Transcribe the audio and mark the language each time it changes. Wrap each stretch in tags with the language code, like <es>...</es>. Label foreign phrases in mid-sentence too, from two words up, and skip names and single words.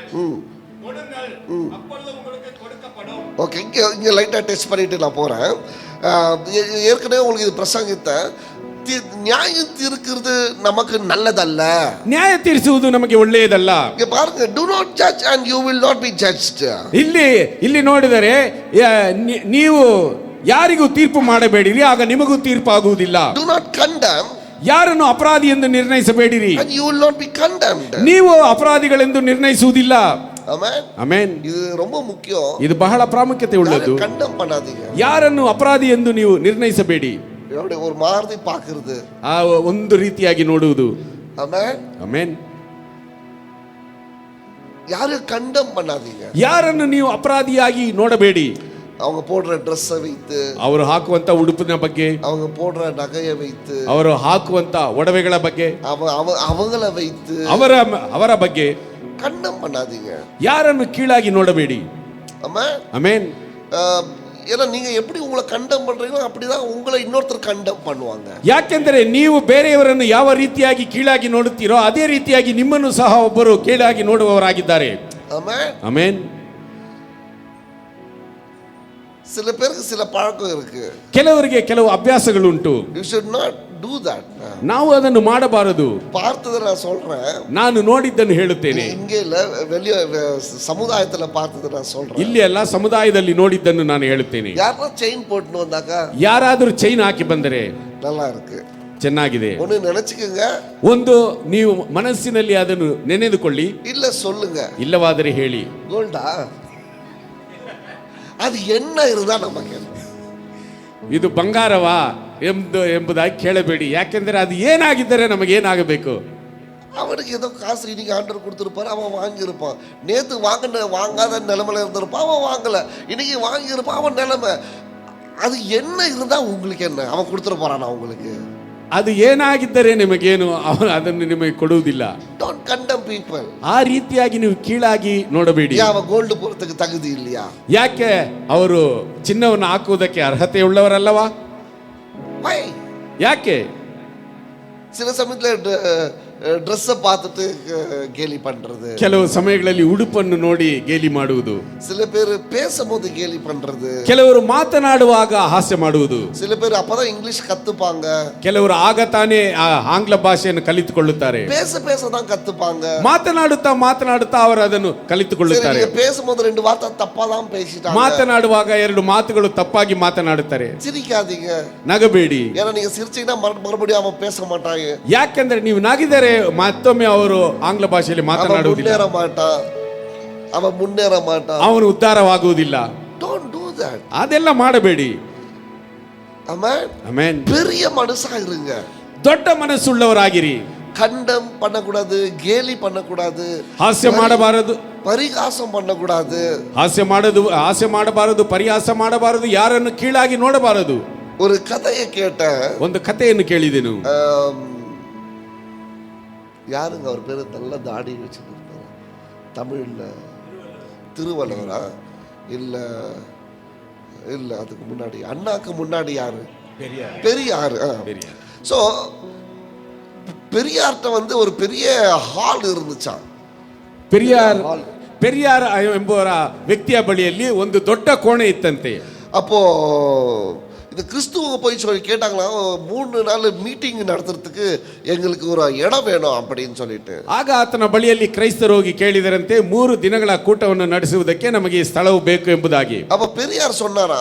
<ta>கொடுங்கள், அப்பொழுது உங்களுக்கு கொடுக்கப்படும். ஓகே, இங்க லைட்டா டெஸ்ட் பண்ணிட்டு நான் போறேன். ஏற்கனவே உங்களுக்கு இது பிரசங்கித்தேன். நியாயம் தீர்க்கிறது நமக்கு நல்லதல்ல.</ta> <kn>ನ್ಯಾಯ ತೀರಿಸುವುದು ನಮಗೆ ಒಳ್ಳೆಯದಲ್ಲ.</kn> <ta>இங்க பாருங்க,</ta> <en>do not judge and you will not be judged.</en> <kn>ಇಲ್ಲಿ ನೋಡಿದರೆ ನೀವು ಯಾರಿಗೂ ತೀರ್ಪು ಮಾಡಬೇಡಿರಿ, ಆಗ ನಿಮಗೂ ತೀರ್ಪು ಆಗುವುದಿಲ್ಲ.</kn> <en>do not condemn,</en> <kn>ಯಾರನ್ನು ಅಪರಾಧಿ ಎಂದು ನಿರ್ಣಯಿಸಬೇಡಿರಿ,</kn> <en>and you will not be condemned.</en> <kn>ನೀವು ಅಪರಾಧಿಗಳೆಂದು ನಿರ್ಣಯಿಸುವುದಿಲ್ಲ. ಆಮೆನ್. ಆಮೆನ್.</kn> <ta>ಇದು ரொம்ப முக்கியம்.</ta> <kn>ಇದು ಬಹಳ ಪ್ರಾಮುಖ್ಯತೆ ಉಳ್ಳದ್ದು.</kn> <ta>ಕಂಡಮ್ பண்ணாதீங்க.</ta> <kn>ಯಾರನ್ನು ಅಪರಾಧಿ ಎಂದು ನೀವು ನಿರ್ಣಯಿಸಬೇಡಿ.</kn> <ta>ஒரு மாதிரி பார்க்கிறது,</ta> <kn>ಆ ಒಂದು ರೀತಿಯಾಗಿ ನೋಡುವುದು. ಆಮೆನ್. ಆಮೆನ್.</kn> <ta>ಯಾರು ಕಂಡಮ್ பண்ணாதீங்க.</ta> <kn>ಯಾರನ್ನು ನೀವು ಅಪರಾಧಿಯಾಗಿ ನೋಡಬೇಡಿ.</kn> <ta>அவங்க போடுற ட்ரெஸ்ஸை வைத்து,</ta> <kn>ಅವರು ಹಾಕುವಂತ ಉಡುಪಿನ ಬಗ್ಗೆ,</kn> <ta>அவங்க போடுற நகையை வைத்து,</ta> <kn>ಅವರು ಹಾಕುವಂತ ಒಡವೆಗಳ ಬಗ್ಗೆ,</kn> <ta>அவங்கள வைத்து</ta> <kn>ಅವರ ಬಗ್ಗೆ</kn> <ta>கண்டம் பண்ணாதீங்க.</ta> <kn>ಯಾರನ್ನು ಕೀಳಾಗಿ ನೋಡಬೇಡಿ.</kn> <ta>ஆமா,</ta> <kn>ಆಮೆನ್.</kn> <ta>ஏன்னா நீங்க எப்படி உங்களை கண்டம் பண்றீங்களோ அப்படிதான் உங்களை இன்னொருத்தர் கண்டம் பண்ணுவாங்க.</ta> <kn>ಯಾಕೆಂದರೆ ನೀವು ಬೇರೆಯವರನ್ನು ಯಾವ ರೀತಿಯಾಗಿ ಕೀಳಾಗಿ ನೋಡುತ್ತೀರೋ ಅದೇ ರೀತಿಯಾಗಿ ನಿಮ್ಮನ್ನು ಸಹ ಒಬ್ಬರು ಕೀಳಾಗಿ ನೋಡುವವರಾಗಿದ್ದಾರೆ.</kn> <ta>ஆமா,</ta> <kn>ಆಮೆನ್.</kn> <ta>சில பேருக்கு சில பழக்கம் இருக்கு.</ta> <kn>ಕೆಲವರಿಗೆ ಕೆಲವು ಅಭ್ಯಾಸಗಳುಂಟು.</kn> <en>You should not do that.</en> <kn>ನಾವು ಅದನ್ನು ಮಾಡಬಾರದು.</kn> <ta>பார்த்ததை நான் சொல்றேன்,</ta> <kn>ನಾನು ನೋಡಿದ್ದನ್ನು ಹೇಳುತ್ತೇನೆ.</kn> <ta>இங்க இல்ல, வெளிய சமுதாயத்துல பார்த்ததை நான் சொல்றேன்.</ta> <kn>ಇಲ್ಲಿ ಅಲ್ಲ, ಸಮುದಾಯದಲ್ಲಿ ನೋಡಿದ್ದನ್ನು ನಾನು ಹೇಳುತ್ತೇನೆ.</kn> <ta>யாரா செயின் போட்டுன்னு வந்தாக்கா</ta> <kn>ಯಾರಾದರೂ ಚೈನ್ ಹಾಕಿ ಬಂದರೆ</kn> <ta>நல்லா இருக்கு,</ta> <kn>ಚೆನ್ನಾಗಿದೆ.</kn> <ta>ஒன்னு நினைச்சுக்குங்க,</ta> <kn>ಒಂದು ನೀವು ಮನಸ್ಸಿನಲ್ಲಿ ಅದನ್ನು ನೆನೆದುಕೊಳ್ಳಿ,</kn> <ta>இல்ல சொல்லுங்க.</ta> <kn>ಇಲ್ಲವಾದರೆ ಹೇಳಿ.</kn> <ta>கோல்டா அது என்ன இருந்தா நமக்கு என்ன?</ta> <kn>ಇದು ಬಂಗಾರವಾ ಎಂಬುದಾಗಿ ಕೇಳಬೇಡಿ. ಯಾಕೆಂದರೆ ಅದು ಏನಾಗಿದ್ದರೆ ನಮಗೇನಾಗಬೇಕು?</kn> <ta>அவனுக்கு ஏதோ காசு இன்னைக்கு ஆர்டர் கொடுத்துருப்பாரு, அவன் வாங்கியிருப்பான். நேத்து வாங்காத நிலைமையில இருந்திருப்பான், அவன் வாங்கல. இன்னைக்கு வாங்கியிருப்பான், அவன் நிலைமை. அது என்ன இருந்தா உங்களுக்கு என்ன? அவன் கொடுத்துட்டு போறானா உங்களுக்கு?</ta> <kn>ಅದು ಏನಾಗಿದ್ದರೆ ನಿಮಗೇನು, ಅವನು ಅದನ್ನು ನಿಮಗೆ ಕೊಡುವುದಿಲ್ಲ.</kn> <en>Don't condemn people.</en> <kn>ಆ ರೀತಿಯಾಗಿ ನೀವು ಕೀಳಾಗಿ ನೋಡಬೇಡಿ.</kn> <ta>அவன் கோல்டு போறதுக்கு தகுதி இல்லையா?</ta> <kn>ಯಾಕೆ ಅವರು ಚಿನ್ನವನ್ನು ಹಾಕುವುದಕ್ಕೆ ಅರ್ಹತೆ ಉಳ್ಳವರಲ್ಲವಾ?</kn> <en>Why?</en> <kn>ಯಾಕೆ?</kn> <ta>சில சமயத்துல ட்ரெஸ்ஸை பார்த்துட்டு கேலி பண்றது,</ta> <kn>ಕೆಲವು ಸಮಯಗಳಲ್ಲಿ ಉಡುಪನ್ನು ನೋಡಿ ಗೇಲಿ ಮಾಡುವುದು,</kn> <ta>சில பேர் பேசும்போது கேலி பண்றது,</ta> <kn>ಕೆಲವರು ಮಾತನಾಡುವಾಗ ಹಾಸ್ಯ ಮಾಡುವುದು,</kn> <ta>சில பேர் அப்பதான் இங்கிலீஷ் கத்துப்பாங்க,</ta> <kn>ಕೆಲವರು ಆಗ ತಾನೇ ಆಂಗ್ಲ ಭಾಷೆಯನ್ನು ಕಲಿತುಕೊಳ್ಳುತ್ತಾರೆ.</kn> <ta>பேசதான் கத்துப்பாங்க.</ta> <kn>ಮಾತನಾಡುತ್ತಾ ಅವರು ಅದನ್ನು ಕಲಿತುಕೊಳ್ಳುತ್ತಾರೆ.</kn> <ta>பேசும்போது 2 வார்த்தை தப்பா தான் பேசிட்டாங்க.</ta> <kn>ಮಾತನಾಡುವಾಗ 2 ಮಾತುಗಳು ತಪ್ಪಾಗಿ ಮಾತನಾಡುತ್ತಾರೆ.</kn> <ta>சிரிக்காதீங்க,</ta> <kn>ನಗಬೇಡಿ.</kn> <ta>ஏன்னா நீங்க சிரிச்சீங்கன்னா மறுபடியும் அவன் பேச மாட்டாங்க.</ta> <kn>ಯಾಕೆಂದ್ರೆ ನೀವು ನಗಿದರೆ ಮತ್ತೊಮ್ಮೆ ಅವರು ಆಂಗ್ಲ ಭಾಷೆಯಲ್ಲಿ ಮಾತನಾಡುವುದಿಲ್ಲ, ಅವನು ಮುನ್ನೇರ ಮಾಟ, ಅವನು ಉದ್ಧಾರವಾಗುವುದಿಲ್ಲ.</kn> <en>Don't do that.</en> <kn>ಅದೆಲ್ಲ ಮಾಡಬೇಡಿ. ಆಮೆನ್.</kn> <ta>பெரிய மனுஷா இருங்க,</ta> <kn>ದೊಡ್ಡ ಮನಸ್ಸುಳ್ಳವರಾಗಿರಿ.</kn> <ta>கண்டம் பண்ணக்கூடாது, கேலி பண்ணக்கூடாது,</ta> <kn>ಹಾಸ್ಯ ಮಾಡಬಾರದು,</kn> <ta>பரிகாசம் பண்ணக்கூடாது,</ta> <kn>ಹಾಸ್ಯ ಮಾಡಬಾರದು, ಪರಿಹಾಸ ಮಾಡಬಾರದು, ಯಾರನ್ನು ಕೀಳಾಗಿ ನೋಡಬಾರದು.</kn> <ta>ஒரு கதையை கேட்டேன்,</ta> <kn>ಒಂದು ಕಥೆಯನ್ನು ಕೇಳಿದೆನು.</kn> <ta>யாருங்க அவர் பேரு? நல்ல தாடி வச்சுருப்பாரு, தமிழ்ல திருவள்ளுவரா? இல்ல இல்ல, அதுக்கு முன்னாடி அண்ணாக்கு முன்னாடி யாரு? பெரியார். ஸோ பெரியார்கிட்ட ஒரு பெரிய ஹால் இருந்துச்சான்.</ta> <kn>ಪೆರಿಯಾರ್ ಎಂಬುವರ ವ್ಯಕ್ತಿಯ ಬಳಿಯಲ್ಲಿ ಒಂದು ದೊಡ್ಡ ಕೋಣೆ ಇತ್ತಂತೆ.</kn> <ta>அப்போ இந்த கிறிஸ்துவ போய் சொல்லி கேட்டாங்களாம், 3 நாள் மீட்டிங் நடத்துறதுக்கு எங்களுக்கு ஒரு இடம் வேணும் அப்படின்னு சொல்லிட்டு.</ta> <kn>ಆಗ ಆತನ ಬಳಿಯಲ್ಲಿ ಕ್ರೈಸ್ತರು ಹೋಗಿ ಕೇಳಿದರಂತೆ, 3 ದಿನಗಳ ಕೂಟವನ್ನು ನಡೆಸುವುದಕ್ಕೆ ನಮಗೆ ಸ್ಥಳವು ಬೇಕು ಎಂಬುದಾಗಿ.</kn> <ta>அப்ப பெரியார் சொன்னாரா,</ta>